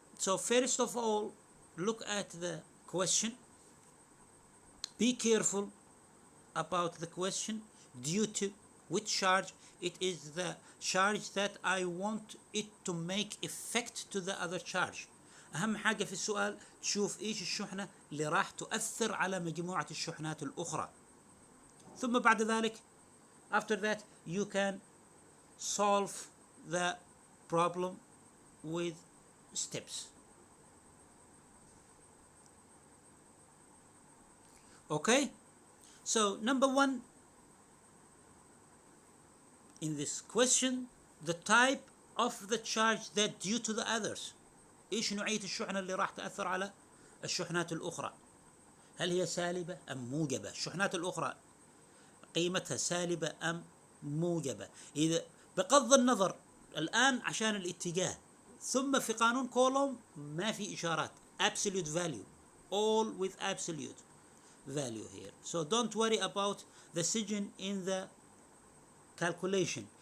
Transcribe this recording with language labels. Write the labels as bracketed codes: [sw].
[en] So first of all, look at the question. Be careful about the question due to which charge. It is the charge that I want it to make effect to the other charge. [ar] أهم حاجة في السؤال تشوف إيش الشحنة اللي راح تؤثر على مجموعة الشحنات الأخرى. ثم بعد ذلك [en] after that you can solve the problem with steps. Okay? So number one, in this question, the type of the charge that due to the others. [ar] ايش نوعية الشحنة اللي راح تأثر على الشحنات الأخرى؟ هل هي سالبة أم موجبة؟ الشحنات الأخرى قيمتها سالبة أم موجبة؟ إذا بغض النظر الآن عشان الاتجاه، ثم في قانون كولوم ما في إشارات [en] absolute value, all with absolute value here. So don't worry about the sign in the calculation.